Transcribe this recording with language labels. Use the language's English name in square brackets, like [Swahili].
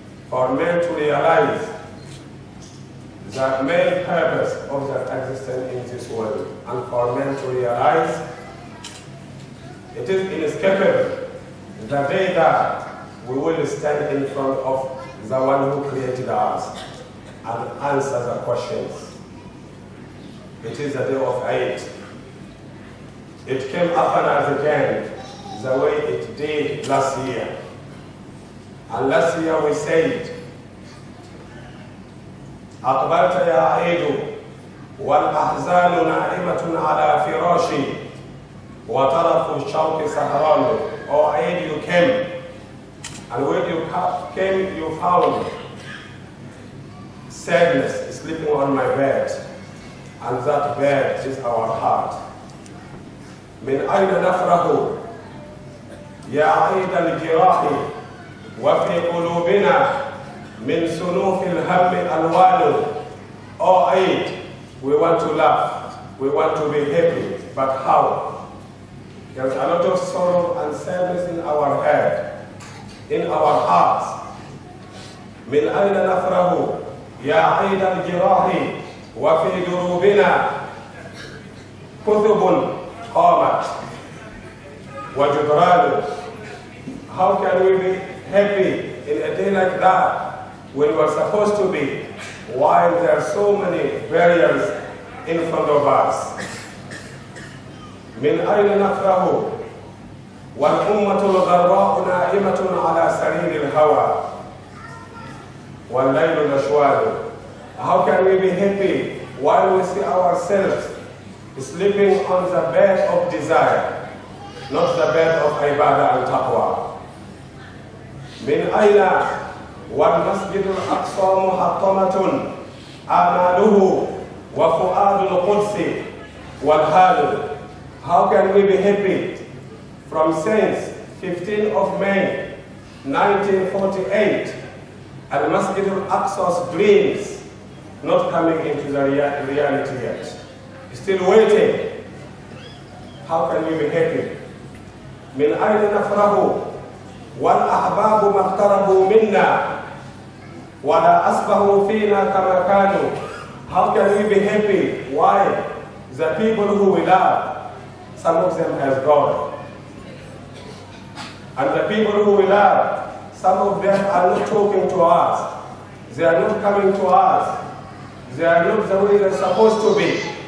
[English] For men to realize the main purpose of their existence in this world, and for men to realize it is inescapable the day that we will stand in front of the one who created us and answer the questions. It is the day of Eid. It came upon us again the way it did last year. And last year we said, [Arabic] أقبلت يا عيد والأحزان نائمة على فراشي وطرف الشوق سهران. [English] O Eid, you came, and when you came, you found sadness sleeping on my bed, and that bed is our heart. [Arabic] من أين نفرح يا عيد الجراح وفي قلوبنا من سنوف الهم ألوان. [English] Oh Eid, we want to laugh, we want to be happy, but how? There's a lot of sorrow and sadness in our head, in our hearts. [Arabic] من أين نفرح يا عيد الجراح وفي دروبنا كتب قامت وجدران. [English] How can we be happy in a day like that when we're supposed to be, while there are so many barriers in front of us? [Arabic] من أين نفرح والأمة الغراء نائمة على سرير الهوى والليل نشوان. [English] How can we be happy while we see ourselves sleeping on the bed of desire, not the bed of ibadah and taqwa? [Arabic] من أين والمسجد الأقصى محطمة آماله وفؤاد القدس والهال. [English] How can we be happy from since 15th of May 1948 and Masjid al-Aqsa's dreams not coming into the reality yet, still waiting? How can we be happy? [Arabic] من أين نفرح والأحباب ما اقتربوا منا ولا أصبحوا فينا كما كانوا. [English] How can we be happy? Why? The people who we love, some of them has gone. And the people who we love, some of them are not talking to us. They are not coming to us. They are not the way they're supposed to be.